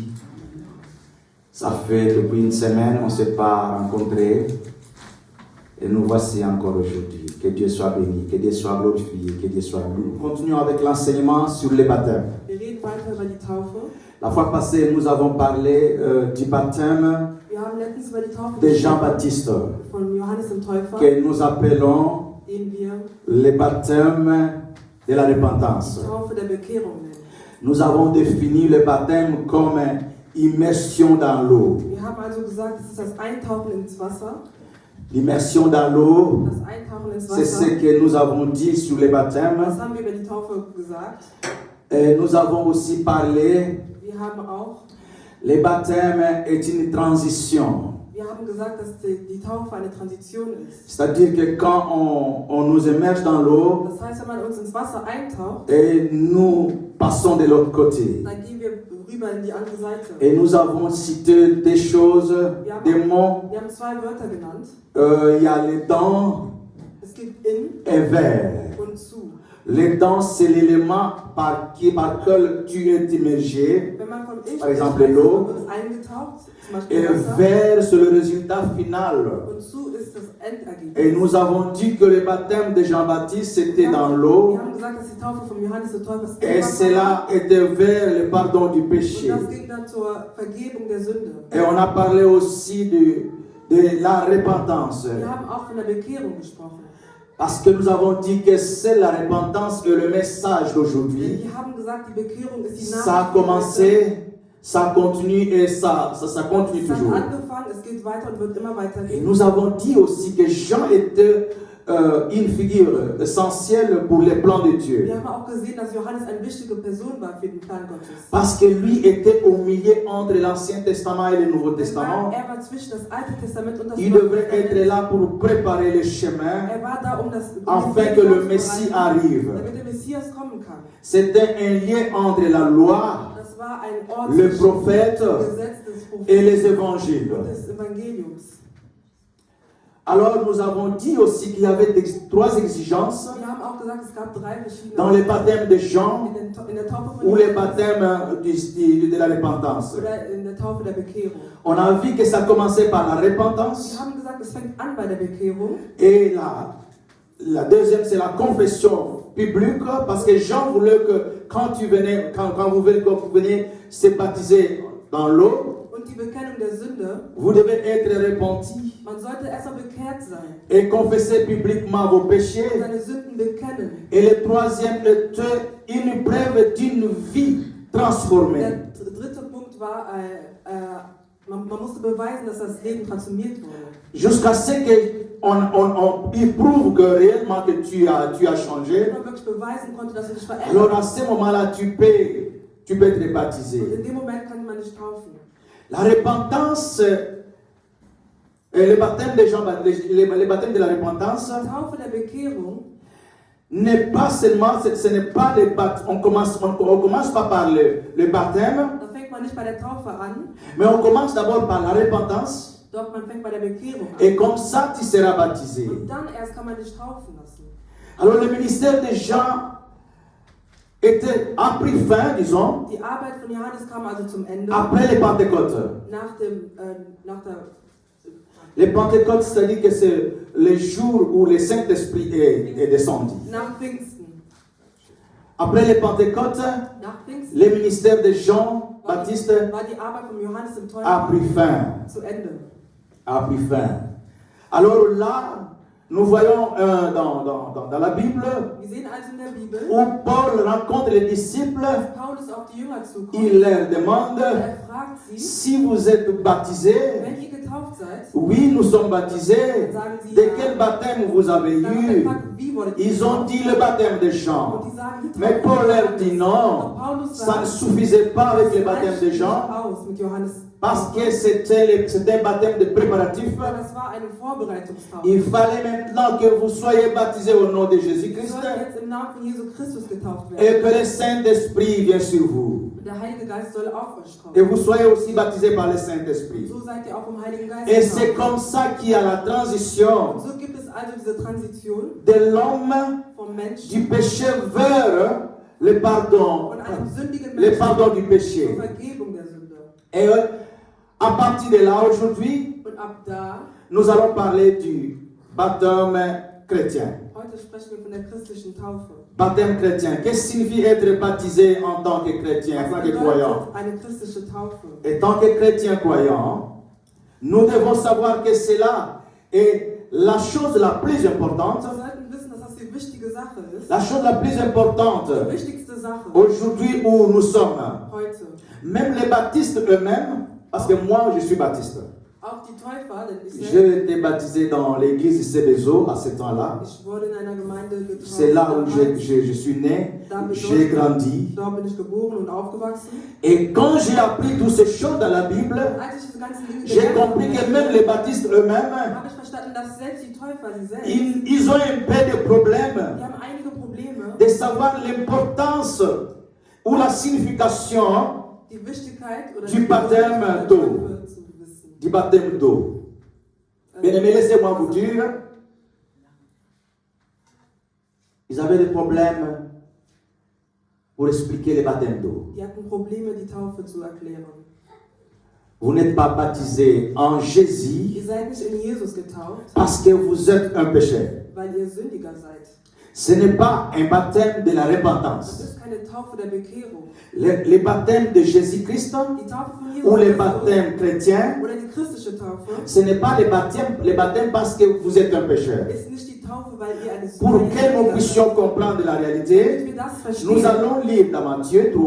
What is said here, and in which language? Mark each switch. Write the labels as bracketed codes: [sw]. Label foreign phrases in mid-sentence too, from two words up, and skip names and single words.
[fr] Ça fait depuis une semaine, on ne s'est pas rencontrés. Et nous voici encore aujourd'hui. Que Dieu soit béni, que Dieu soit glorifié, que Dieu soit loué. Nous continuons avec l'enseignement sur les baptêmes. La fois passée, nous avons parlé du baptême [de] Wir haben letztens über die Taufe [fr] de Jean-Baptiste, [de] von Johannes dem Täufer, [fr] que nous appelons [de] den wir [fr] le baptême de la repentance. [de] die Taufe der Bekehrung nennen. [fr] Nous avons défini le baptême comme immersion dans l'eau. [de] Wir haben also gesagt, es ist das Eintauchen ins Wasser. [fr] L'immersion dans l'eau, [de] Das Eintauchen ins [fr] c'est ce [de] Wasser. [fr] que nous avons dit sur le baptême. [de] Was haben wir über die Taufe gesagt? [fr] Et nous avons aussi parlé, [de] Wir haben auch, [fr] le baptême est une transition. [de] wir haben gesagt, dass die Taufe eine Transition ist. [fr] C'est-à-dire que quand on nous immerge dans l'eau [de] Das heißt, wenn man uns ins Wasser eintaucht, [fr] et nous passons de l'autre côté. [de] dann gehen wir rüber in die andere Seite. [fr] Et nous avons cité des choses, des mots. [de] Wir haben zwei Wörter genannt. [fr] Il y a les dents [de] Es gibt in [fr] et vers. [de] und zu. [fr] Les dents, c'est l'élément par lequel tu es immergé. [de] Wenn man von in [fr] Par exemple, [de] spricht, [fr] l'eau. [de] wird es eingetaucht, zum [fr] Et [de] Beispiel Wasser. [fr] vers, c'est le résultat final. [de] Und zu ist das Endergebnis. [fr] Et nous avons dit que le baptême de Jean-Baptiste, c'était dans l'eau. [de] Wir haben gesagt, dass die Taufe von Johannes des Täufers [fr] Et [de] im Wasser [fr] cela [de] war. [fr] était vers le pardon du [de] Und [fr] péché. [de] das ging dann zur Vergebung der Sünde. [fr] Et on a parlé aussi de la repentance. [de] Wir haben auch von der Bekehrung gesprochen. [fr] Parce que nous avons dit que c'est la repentance et le message d'aujourd'hui. [de] Wir haben gesagt, die Bekehrung ist die [fr] Ça a [de] Nachricht. [fr] commencé, ça continue et ça continue [de] Es hat [fr] toujours. [de] angefangen, es geht weiter und wird immer weiter [fr] Et [de] gehen. [fr] nous avons dit aussi que Jean était une figure essentielle pour les plans de Dieu. [de] Wir haben auch gesehen, dass Johannes eine wichtige Person war für den Plan Gottes. [fr] Parce que lui était au milieu entre l'Ancien Testament et le Nouveau [de] Denn [fr] Testament. [de] er war zwischen das Alte Testament und das [fr] Il [de] Neue [fr] devrait être [de] Testament. [fr] là pour préparer le chemin [de] Er war da, um das [fr] afin que le Messie arrive. [de] damit der Messias kommen kann. [fr] C'était un lien entre la loi, [de] Das war ein Ort [fr] le [de] zwischen [fr] prophète [de] dem Gesetz des Propheten [fr] et les évangiles. [de] und des Evangeliums. [fr] Alors nous avons dit aussi qu'il y avait trois exigences [de] Wir haben auch gesagt, es gab drei verschiedene [fr] dans le baptême de Jean [de] in der Taufe von [fr] ou le [de] Johannes [fr] baptême de la repentance. [de] oder in der Taufe der Bekehrung. [fr] On a vu que ça commençait par la repentance [de] Wir haben gesagt, es fängt an bei der Bekehrung. [fr] et la deuxième c'est la confession publique parce que Jean voulait que quand vous venez se baptiser dans l'eau, [de] Und die Bekennung der Sünde, [fr] vous devez être repenti [de] man sollte erstmal bekehrt sein [fr] et confesser publiquement vos [de] und [fr] péchés. [de] seine Sünden bekennen. [fr] Et le troisième était une preuve d'une vie transformée. [de] Der dritte Punkt war, man musste beweisen, dass das Leben transformiert wurde. [fr] Jusqu'à ce qu'il prouve que réellement que tu as changé. [de] Wenn man wirklich beweisen konnte, dass du dich verändert [fr] Alors à ce moment-là, tu peux être baptisé. [de] und in dem Moment kann man dich taufen. [fr] La repentance et le baptême de la repentance [de] Die Taufe der Bekehrung [fr] n'est pas seulement, ce n'est pas le baptême. On commence pas par le baptême, [de] da fängt man nicht bei der Taufe an, [fr] mais on commence d'abord par la repentance. [de] doch man fängt bei der Bekehrung an. [fr] Et comme ça, tu seras baptisé. [de] Und dann erst kann man dich taufen lassen. [fr] Alors le ministère de Jean a pris fin, disons, [de] Die Arbeit von Johannes kam also zum Ende. [fr] après les Pentecôtes. [de] Nach der [fr] Les Pentecôtes, c'est-à-dire que c'est le jour où le Saint-Esprit est descendu. [de] nach Pfingsten. [fr] Après les Pentecôtes, [de] Nach Pfingsten [fr] le ministère de Jean-Baptiste [de] war die Arbeit von Johannes dem [fr] a [de] Täufer [fr] pris fin. [de] zu Ende. [fr] A pris fin. Alors là, nous voyons dans la Bible [de] Wir sehen also in der Bibel, [fr] où Paul rencontre les disciples, [de] dass Paulus auf die Jünger zukommt. [fr] il leur demande [de] Er fragt sie, [fr] si vous êtes baptisés. [de] wenn ihr getauft seid, [fr] Oui, nous sommes baptisés. De quel baptême vous avez [de] dann wird er [fr] eu? [de] gefragt, wie wurdet ihr [fr] Ils ont [de] getauft? [fr] dit le baptême de [de] Und [fr] Jean. [de] die sagen, die [fr] Mais [de] Taufe [fr] Paul [de] von [fr] leur dit [de] Johannes. [fr] non, [de] Doch Paulus [fr] ça [de] sagt, [fr] ne suffisait pas avec le [de] das [fr] baptême [de] reicht [fr] de [de] nicht [fr] Jean, [de] aus mit Johannes. [fr] parce que c'était un baptême de préparatif. [de] Aber das war eine Vorbereitungstaufe. [fr] Il fallait maintenant que vous soyez baptisés au nom de [de] Ihr [fr] Jésus-Christ [de] sollt jetzt im Namen von Jesu Christus getauft [fr] et [de] werden. [fr] que le Saint-Esprit vienne sur vous. [de] Und der Heilige Geist soll auf euch [fr] Et [de] kommen. [fr] vous soyez aussi baptisés par le Saint-Esprit. [de] So seid ihr auch vom Heiligen Geist [fr] Et c'est [de] getauft. [fr] comme ça qu'il y a la transition [de] Und so gibt es also diese Transition [fr] de l'homme [de] vom Menschen, [fr] du péché vers le pardon, [de] von einem sündigen [fr] le [de] Menschen [fr] pardon du [de] zur [fr] péché. [de] Vergebung der Sünde. [fr] Et à partir de là, aujourd'hui, [de] Und ab da, [fr] nous allons parler du baptême chrétien. [de] heute sprechen wir von der christlichen Taufe. [fr] Baptême chrétien. Qu'est-ce que signifie être baptisé en tant que chrétien, en tant [de] Was [fr] que croyant? [de] bedeutet eine christliche Taufe? [fr] En tant que chrétien croyant, Nous devons savoir que cela est la chose la plus importante. [de] Wir sollten wissen, dass das die wichtige Sache ist. [fr] La chose la plus importante [de] Die wichtigste Sache [fr] aujourd'hui où nous sommes. [de] heute. [fr] Même les baptistes eux-mêmes, parce que moi je suis baptiste. [de] Auch die Täufer, denn [fr] J'ai été baptisé dans l'église Cébezo à ce temps-là. [de] ich wurde in einer Gemeinde getauft. [fr] C'est là où je suis né, j'ai grandi. [de] Dort bin ich geboren und aufgewachsen. [fr] Et quand j'ai appris toutes ces choses dans la Bible, [de] Als ich diese ganzen Dinge [fr] j'ai [de] gelernt [fr] compris que [de] habe, [fr] même les baptistes eux-mêmes, [de] habe ich verstanden, dass selbst die Täufer, sie selbst, [fr] ils ont un peu de problèmes [de] die haben einige Probleme, [fr] de savoir l'importance ou la signification [de] die Wichtigkeit oder [fr] du [de] die [fr] baptême [de] Bedeutung der [fr] d'eau. [de] Täufe zu wissen. [fr] du baptême d'eau. Bien aimé, laissez-moi vous dire, ils avaient des problèmes pour expliquer le baptême d'eau. [de] Die hatten Probleme, die Taufe zu erklären. [fr] Vous n'êtes pas baptisé en Jésus [de] Ihr seid nicht in Jesus getauft, [fr] parce que vous êtes un pécheur. [de] weil ihr Sündiger seid. [fr] Ce n'est pas un baptême de la [de] Das [fr] repentance. [de] ist keine Taufe der Bekehrung. [fr] Le baptême de Jésus-Christ [de] Die Taufe von Jesus [fr] ou le [de] Christus [fr] baptême chrétien, [de] oder die christliche Taufe [fr] ce n'est pas le baptême parce que vous êtes un pécheur. [de] ist nicht die Taufe, weil ihr eine [fr] Pour que nous [de] Sündiger seid. [fr] puissions comprendre la [de] Damit [fr] réalité, [de] wir das [fr] nous [de] verstehen, [fr] allons lire dans Matthieu 3,